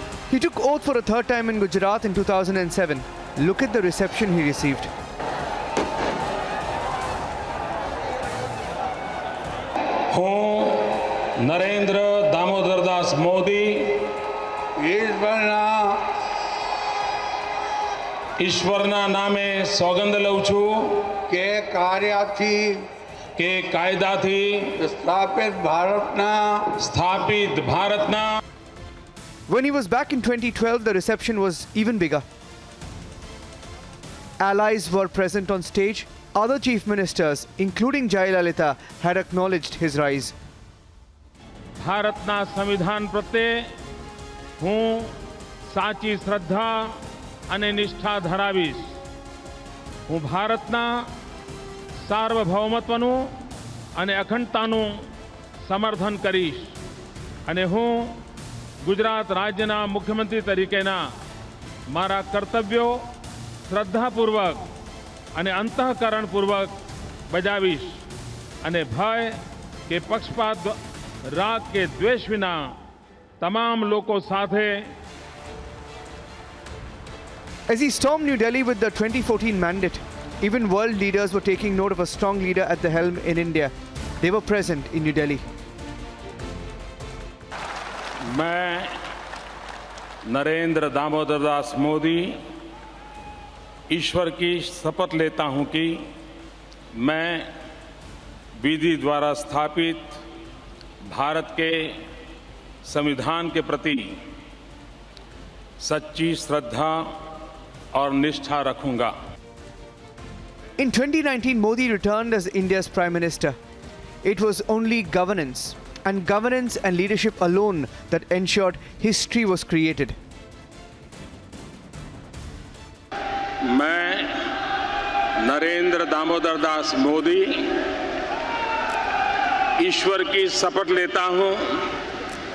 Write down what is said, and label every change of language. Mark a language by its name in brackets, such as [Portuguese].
[English] He took oath for a third time in Gujarat in 2007. Look at the reception he received. [Gujarati] હું નરેન્દ્ર દામોદરદાસ મોદી ઈશ્વરના નામે સોગંદ લઉં છું કે કાયદાથી સ્થાપિત ભારતના [English] When he was back in 2012, the reception was even bigger. Allies were present on stage. Other chief ministers, including Jayalalitha, had acknowledged his rise. [Gujarati] ભારતના સંવિધાન પ્રત્યે હું સાચી શ્રદ્ધા અને નિષ્ઠા ધરાવીશ. હું ભારતના સાર્વભૌમત્વનું અને અખંડતાનું સમર્થન કરીશ અને હું ગુજરાત રાજ્યના મુખ્યમંત્રી તરીકેના મારા કર્તવ્યો શ્રદ્ધાપૂર્વક અને અંતઃકરણપૂર્વક બજાવીશ અને ભય કે પક્ષપાત રાગ કે દ્વેષ વિના તમામ લોકો સાથે. [English] As he stormed New Delhi with the 2014 mandate, even world leaders were taking note of a strong leader at the helm in India. They were present in New Delhi. [Hindi] मैं नरेंद्र दामोदरदास मोदी ईश्वर की शपथ लेता हूं कि मैं विधि द्वारा स्थापित भारत के संविधान के प्रति सच्ची श्रद्धा और निष्ठा रखूंगा. [English] In 2019, Modi returned as India's Prime Minister. It was only governance and leadership alone that ensured history was created. [Hindi] मैं नरेंद्र दामोदरदास मोदी ईश्वर की शपथ लेता हूं